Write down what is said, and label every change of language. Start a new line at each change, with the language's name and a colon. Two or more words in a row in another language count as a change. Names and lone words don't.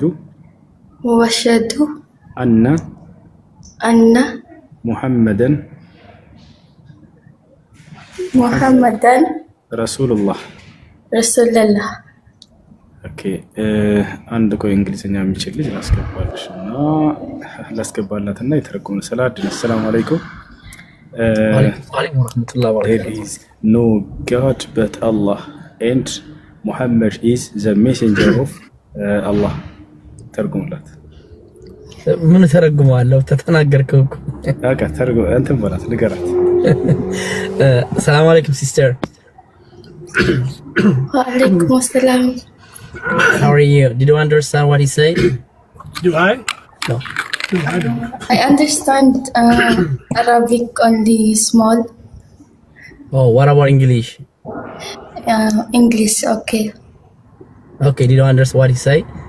Arabic: وأشهد أن محمدا محمدا رسول الله رسول الله اوكي عندكو
Amharic: انجليزኛ የሚችል ልጅ ላስገባልሽና ላስገባላትና የተረጎመ ሰላም
Arabic: السلام عليكم وعليكم ورحمة الله وبركاته.
English: There is no God but Allah and Muhammad is the messenger of Allah ተርጉምላት
Amharic: ምን ተረጉማለሁ ተተናገርከው እኮ አቃ ተርጉም እንትን በላት ንገራት
Arabic: سلام عليكم ሲስተር وعليكم السلام
English: How are you? Did you understand what he said? Do I? No. I understand Arabic only small Oh, what about English? English okay Okay, did you understand what he said?